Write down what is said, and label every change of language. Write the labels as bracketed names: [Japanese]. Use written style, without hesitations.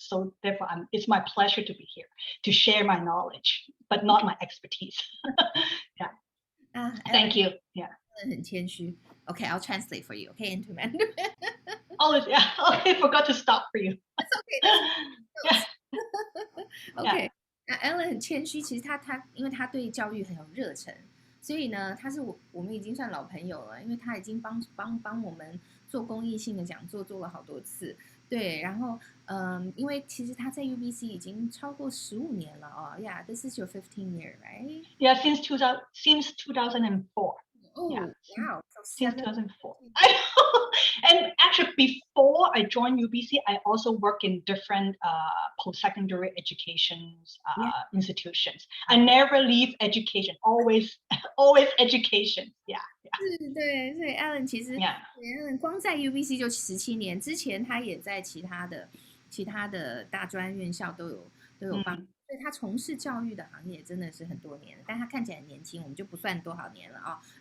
[English] So therefore, it's my pleasure to be here to share my knowledge, but not my expertise. Yeah. Thank you. Yeah. [Chinese] 很谦虚。 [English] Okay, I'll translate for you. Okay, into Mandarin. Oh yeah. Okay, forgot to stop for you. That's okay. Yeah. Okay. [Chinese] 那 Alan 很谦虚，其实他因为他对教育很有热忱。所以呢，他是我们已经算老朋友了，因为他已经帮我们做公益性的講座做了好多次，对，然後因為其實他在 UBC 已經超過15年了哦 ， [English] Yeah, this is your 15th year, right? Yeah, since 2004. Oh, yeah. Wow. So since 2004. I know. And actually, before I joined UBC, I also work in different post-secondary education institutions. I never leave education, always education. Yeah. [Chinese] 是，对，所以 Alan 其实 Alan 光在 UBC 就17年，之前他也在其他的大专院校都有帮。所以他从事教育的行业真的是很多年了，但他看起来很年轻，我们就不算多少年了啊、